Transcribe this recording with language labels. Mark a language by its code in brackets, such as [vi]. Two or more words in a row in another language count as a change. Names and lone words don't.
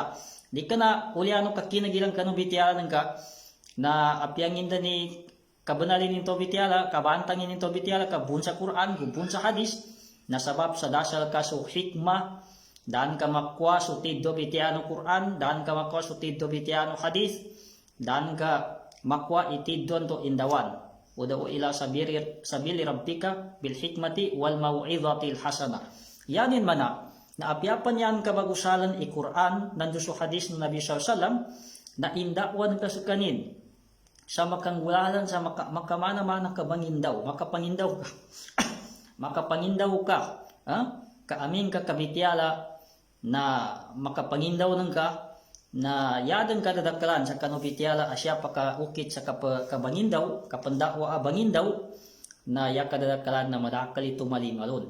[mdh] Di ka na, uliano kakinagilang kanu bitiyalan ka, na apyangin da ni kabanalin nito bitiyala, kabantangin nito bitiyala, kabun sa Quran, gubun sa hadis, nasabab sa dasal ka so hikmah, dan ka makwa so tiddo bitiano Quran, dan ka makwa so tiddo bitiano hadith, dan ka makwa itiddo to indawan. [ar] ادع إلى سبيل ربك بالحكمة والموعظة الحسنة. [mdh] Yanin mana na apyapan yan kabagusalan i Quran nando so hadith ng Nabi sallallahu na indakwan ka sukanin sa makanggulalan sa makamana-mana ka bangindaw, makapangindaw ka. Makapangindaw ka, kaamin ka kabitiala na makapangindaw ng ka na yadan kadadakalan sa kanubitiala asya pakaukit sa kabangindaw kapandakwa abangindaw na ya kadadakalan na madakali tumalingalon.